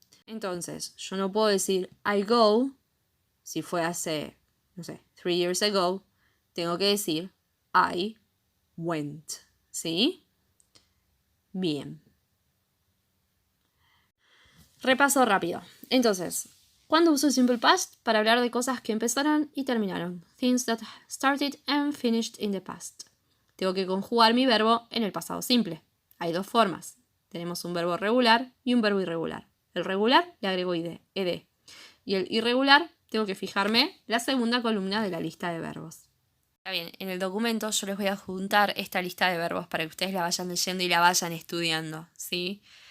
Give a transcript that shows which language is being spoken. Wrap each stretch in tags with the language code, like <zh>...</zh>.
<es>Entonces, yo no puedo decir</es> <en>I go,</en> <es>si fue hace, no sé,</es> <en>3 years ago,</en> <es>tengo que decir</es> <en>I went.</en> <es>¿Sí? Bien. Repaso rápido. Entonces, ¿cuándo uso el simple past? Para hablar de cosas que empezaron y terminaron.</es> <en>Things that started and finished in the past.</en> <es>Tengo que conjugar mi verbo en el pasado simple. Hay 2 formas. Tenemos un verbo regular y un verbo irregular. El regular le agrego ed. Y el irregular tengo que fijarme la segunda columna de la lista de verbos. Está bien, en el documento yo les voy a adjuntar esta lista de verbos para que ustedes la vayan leyendo y la vayan estudiando, ¿sí?</es>